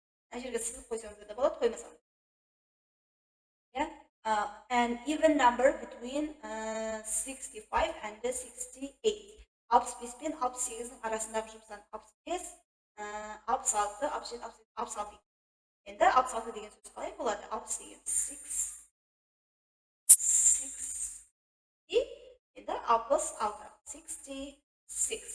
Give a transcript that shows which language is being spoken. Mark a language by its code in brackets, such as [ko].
[kk] Мына жерге сызып қойсаңыз да болады, қоймасаңыз. [en] An even number between 65 and 68. [kk] 65 пен 68-ның арасындағы жұпсан 65, 66, 67, 66. Енді 66 деген сөз қалай болады? 60 деген 6. Енді 66. 66.